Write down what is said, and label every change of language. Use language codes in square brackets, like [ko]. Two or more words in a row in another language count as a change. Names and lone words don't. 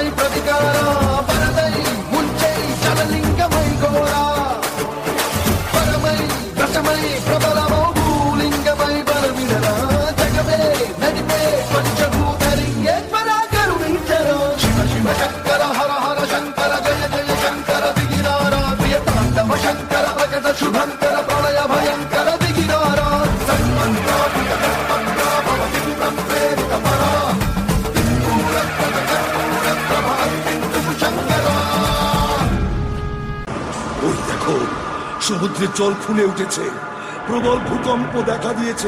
[te] ప్రతికారా పరదై ముంచై జలలింగమై గోరా పరమై దశమై ప్రబలమౌ భూలింగమై బలమినరా జగమే నడిపే పంచభూతలింగేశ్వరా కరుణించరా శివ శివ శంకర హర హర శంకర జయ జయ శంకర దిగినారా ప్రియ తాండవ శంకర భగత శుభంకర ప్రళయ భయంకర దిగినారా [bn] ওই দেখো সমুদ্রের জল ফুলে উঠেছে, প্রবল ভূকম্প দেখা দিয়েছে।